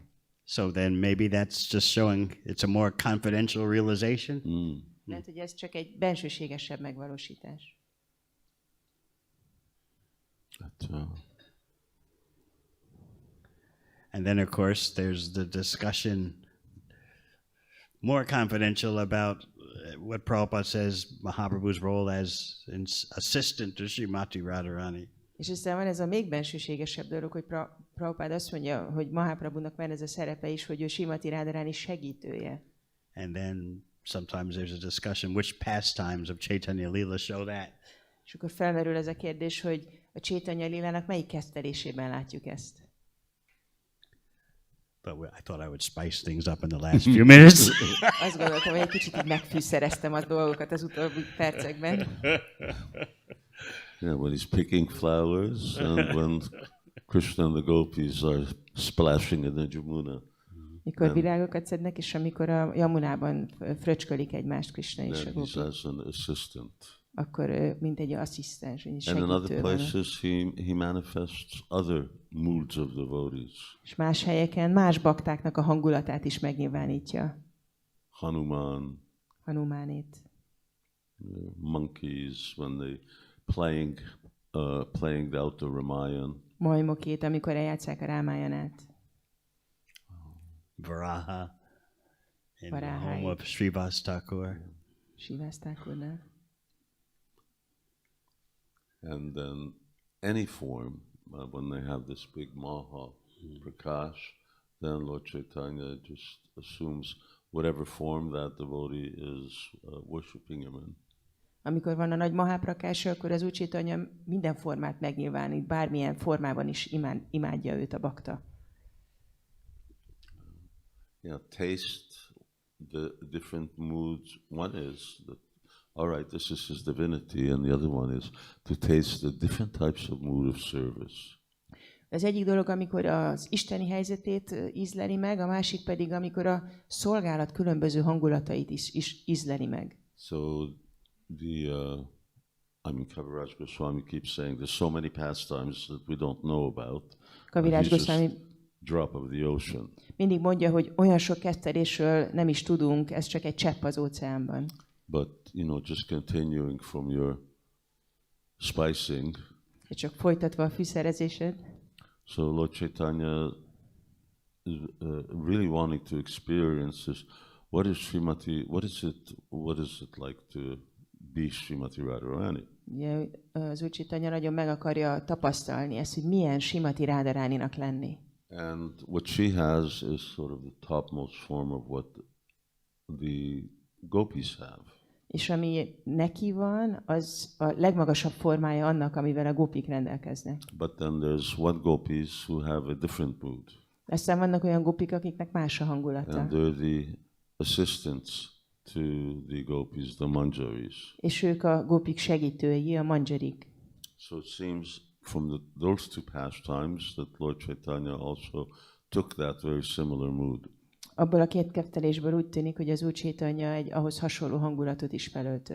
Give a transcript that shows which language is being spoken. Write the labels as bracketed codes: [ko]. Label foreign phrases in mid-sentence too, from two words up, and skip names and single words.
[en] So then maybe that's just showing it's a more confidential realization. [hu] Lehet, hogy ez csak egy bensőségesebb megvalósítás. [en] And then, of course, there's the discussion, more confidential, about what Prabhupada says Mahaprabhu's role as an assistant to Srimati Radharani. [hu] És aztán van ez a még bensőségesebb dolog, hogy Prabhupada azt mondja, hogy Mahaprabhunak van ez a szerepe is, hogy ő Srimati Radharani segítője. [en] And then sometimes there's a discussion, which pastimes of Caitanya Lila show that. [hu] És akkor felmerül ez a kérdés, hogy a Chaitanya Lilának melyik kezdtelésében látjuk ezt. [en] But I thought I would spice things up in the last few minutes. [hu] Azt gondoltam, hogy egy kicsit így megfűszereztem a dolgokat az utóbbi percekben. [en] Yeah, when he's picking flowers and when Krishna and the gopis are splashing in the Jamuna. [hu] Mikor virágokat szednek, és amikor a Yamunában fröcskölik egymást Krishna és a [en] He's [hu] gopik, [en] as an assistant. [hu] akkor mint egy asszisztens, egy [en] And in other [hu] segítő van. [en] places he manifests other moods of devotees. [hu] És más helyeken más baktáknak a hangulatát is megnyilvánítja. [en] Hanuman, [hu] Hanumánét. [en] monkeys when they playing out the Ramayana. [hu] Majmokét, amikor eljátszák a Rámájanát. [en] Varaha in the [hu] Varahai. [en] home of Srivas Thakur. [hu] Sivasztákornál. [en] And then any form, when they have this big Maha Prakash, then Lord Chaitanya just assumes whatever form that devotee is worshipping him in. [hu] Amikor van a nagy Mahaprakása, akkor az Úr Chaitanya minden formát megnyilvánít, bármilyen formában is imádja őt a bakta. [en] Yeah, taste the different moods. One is that, all right, this is his divinity, and the other one is to taste the different types of mood of service. [hu] Az egyik dolog, amikor az isteni helyzetét ízleli meg, a másik pedig, amikor a szolgálat különböző hangulatait is ízleli meg. [en] So Kaviraj Goswami keeps saying there's so many pastimes that we don't know about. [hu] Kaviraj [en] He's just [hu] Goswami [en] drop of the ocean. [hu] mindig mondja, hogy olyan sok kezdtelésről nem is tudunk, ez csak egy csepp az óceánban. [en] But, just continuing from your spicing. [hu] Csak folytatva a fűszerezésed. [en] So Lord Chaitanya is really wanting to experience this. What is it like to be Srimati Radharani? [hu] Ugye, az Úr Chaitanya nagyon meg akarja tapasztalni ezt, hogy milyen Srimati Radharaninak lenni. [en] And what she has is sort of the topmost form of what the gopis have. [hu] És ami neki van, az a legmagasabb formája annak, amivel a gopik rendelkeznek. [en] But then there's one gopis who have a different mood. [hu] Aztán vannak olyan gopik, akiknek más a hangulata. [en] And they're the assistants to the gopis, the manjaris. [hu] És ők a gopik segítői, a manjarik. [en] So it seems from those two pastimes that Lord Chaitanya also took that very similar mood. [hu] Abból a két kettelésből úgy tűnik, hogy az Úr Chaitanya egy ahhoz hasonló hangulatot is felöltött.